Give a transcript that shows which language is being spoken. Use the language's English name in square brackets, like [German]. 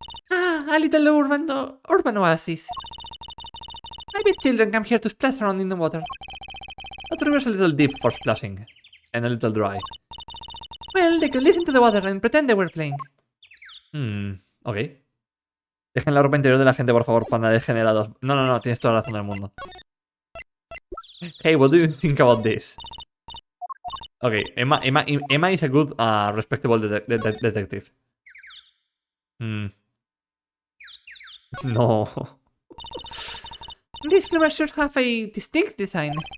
[English] A little urban oasis. I bet children come here to splash around in the water. That river's a little deep for splashing, and a little dry. Well, they could listen to the water and pretend they were playing. Ok. [Spanish] Dejen la ropa interior de la gente, por favor, panda degenerados. No, tienes toda la razón del mundo. [English] Hey, what do you think about this? Okay, Emma is a good, respectable detective. No. These bloomers should have a distinct design.